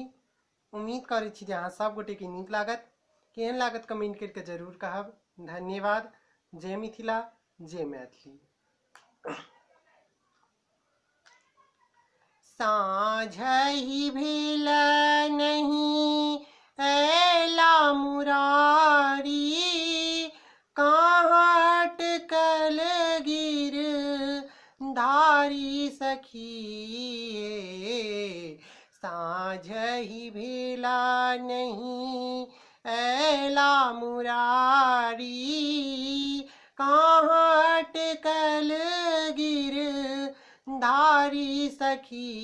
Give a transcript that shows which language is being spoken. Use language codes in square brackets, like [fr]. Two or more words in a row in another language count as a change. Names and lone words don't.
[mai] उम्मीद करे छी जे अहाँ सब गोटे के नीक लागत। केहन लागत कमेंट करके जरूर कहब। धन्यवाद। जय मिथिला, जय मैथिली। साँझहि भेल नहीं ऐला मुरारी, कहाँ अटकल गिर धारी सखी। साँझहि भेला नहीं ऐला मुरारी, कहाँ अटकल गिर धारी सखी।